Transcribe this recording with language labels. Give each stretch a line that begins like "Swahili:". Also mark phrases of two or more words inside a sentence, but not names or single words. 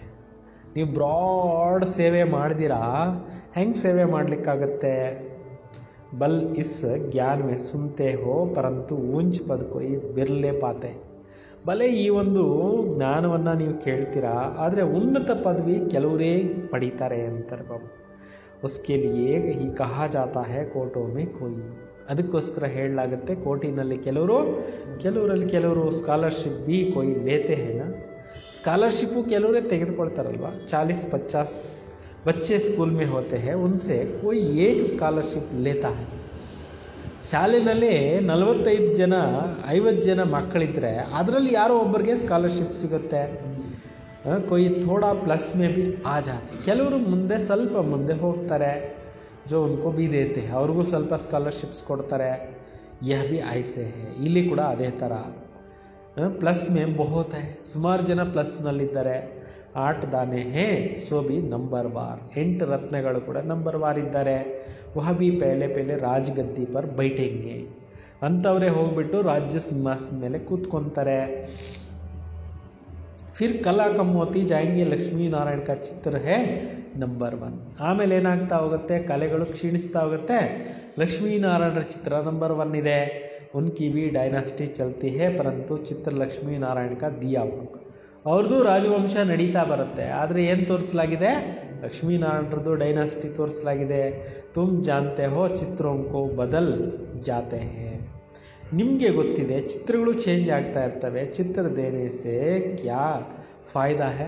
Kannada: ನೀವು ಬ್ರಾಡ್ ಸೇವೆ ಮಾಡಿದಿರಾ, ಹೆಂಗೆ ಸೇವೆ ಮಾಡಲಿಕ್ಕಾಗತ್ತೆ?
Hindi: बल इस ज्ञान में सुनते हो परंतु ऊँच पद कोई बिरले पाते.
Kannada: ಭಲೆ ಈ ಒಂದು ಜ್ಞಾನವನ್ನು ನೀವು ಕೇಳ್ತೀರಾ, ಆದರೆ ಉನ್ನತ ಪದವಿ ಕೆಲವರೇ ಪಡೀತಾರೆ ಅಂತಾರೆ ಬಾಬು.
Hindi: उसके लिए ही कहा जाता है कोटों में कोई.
Kannada: ಅದಕ್ಕೋಸ್ಕರ ಹೇಳಲಾಗುತ್ತೆ ಕೋಟಿನಲ್ಲಿ ಕೆಲವರು ಸ್ಕಾಲರ್ಶಿಪ್
Hindi: भी कोई लेते हैं ना.
Kannada: ಸ್ಕಾಲರ್ಶಿಪ್ಪು ಕೆಲವರೇ ತೆಗೆದುಕೊಳ್ತಾರಲ್ವ.
Hindi: 40-50 बच्चे स्कूल में होते हैं, उनसे कोई एक स्कॉलरशिप लेता है.
Kannada: ಶಾಲೆಯಲ್ಲಿ 45 ಜನ 50 ಜನ ಮಕ್ಕಳಿದ್ರೆ ಅದರಲ್ಲಿ ಯಾರೋ ಒಬ್ಬರಿಗೆ ಸ್ಕಾಲರ್ಶಿಪ್ ಸಿಗುತ್ತೆ.
Hindi: कोई थोड़ा प्लस में भी आ जाते.
Kannada: ಕೆಲವರು ಮುಂದೆ ಸ್ವಲ್ಪ ಮುಂದೆ ಹೋಗ್ತಾರೆ,
Hindi: जो उनको भी देते हैं,
Kannada: ಅವ್ರಿಗೂ ಸ್ವಲ್ಪ ಸ್ಕಾಲರ್ಶಿಪ್ಸ್ ಕೊಡ್ತಾರೆ.
Hindi: यह भी ऐसे है.
Kannada: ಇಲ್ಲಿ ಕೂಡ ಅದೇ ಥರ
Hindi: प्लस में बहुत है.
Kannada: ಸುಮಾರು ಜನ ಪ್ಲಸ್ನಲ್ಲಿದ್ದಾರೆ.
Hindi: 8 दाने हैं सो भी नंबर वार.
Kannada: 8 ರತ್ನಗಳು ಕೂಡ ನಂಬರ್ ವಾರ್ ಇದ್ದಾರೆ.
Hindi: वह भी पहले राजगद्दी पर बैठेंगे.
Kannada: ಅಂಥವರೇ ಹೋಗ್ಬಿಟ್ಟು ರಾಜ್ಯ ಸಿಂಹಾಸನ ಮೇಲೆ ಕೂತ್ಕೊತಾರೆ.
Hindi: फिर कला कम होती जाएंगे. लक्ष्मी नारायण का चित्र है नंबर 1.
Kannada: ಆಮೇಲೆ ಏನಾಗ್ತಾ ಹೋಗುತ್ತೆ? ಕಲೆಗಳು ಕ್ಷೀಣಿಸ್ತಾ ಹೋಗುತ್ತೆ. ಲಕ್ಷ್ಮೀನಾರಾಯಣರ ಚಿತ್ರ ನಂಬರ್ 1 ಇದೆ.
Hindi: उनकी भी डायनास्टी चलती है परंतु चित्र लक्ष्मी नारायण का दिया हुआ.
Kannada: ಅವ್ರದ್ದು ರಾಜವಂಶ ನಡೀತಾ ಬರುತ್ತೆ, ಆದರೆ ಏನು ತೋರಿಸಲಾಗಿದೆ? ಲಕ್ಷ್ಮೀನಾರಾಯಣರದ್ದು ಡೈನಾಸ್ಟಿ ತೋರಿಸಲಾಗಿದೆ.
Hindi: तुम जानते हो चित्रों को बदल जाते हैं.
Kannada: ನಿಮಗೆ ಗೊತ್ತಿದೆ ಚಿತ್ರಗಳು ಚೇಂಜ್ ಆಗ್ತಾ ಇರ್ತವೆ.
Hindi: चित्र देने से क्या फ़ायदा है.